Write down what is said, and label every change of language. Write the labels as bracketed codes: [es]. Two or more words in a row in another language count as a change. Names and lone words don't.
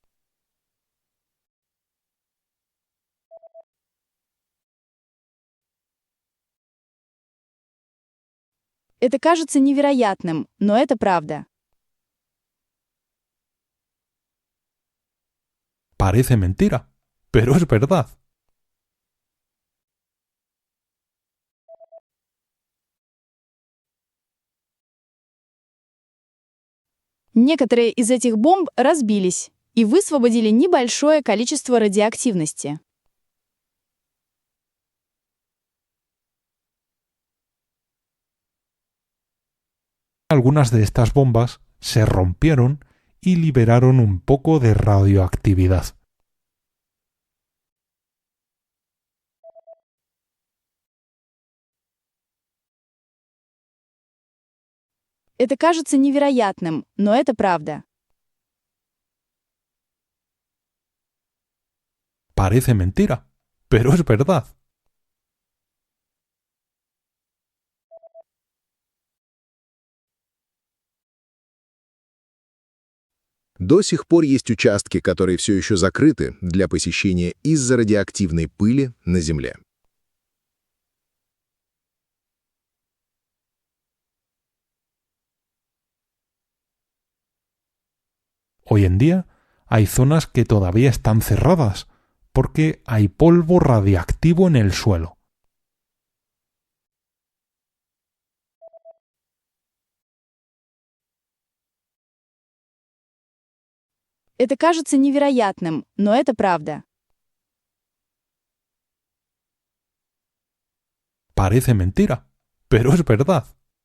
[ru] Это кажется невероятным, но это правда. [es] Parece mentira, pero es verdad. [ru] Некоторые из этих бомб разбились и высвободили небольшое количество радиоактивности. [es] Algunas de estas bombas se rompieron y liberaron un poco de radioactividad. [ru] Это кажется невероятным, но это правда. [es] Parece mentira, pero es verdad. [ru] До сих пор есть участки, которые все еще закрыты для посещения из-за радиоактивной пыли на Земле. [es] Hoy en día hay zonas que todavía están cerradas porque hay polvo radiactivo en el suelo. [ru] Это кажется невероятным, но это правда. [es] Parece mentira, pero es verdad.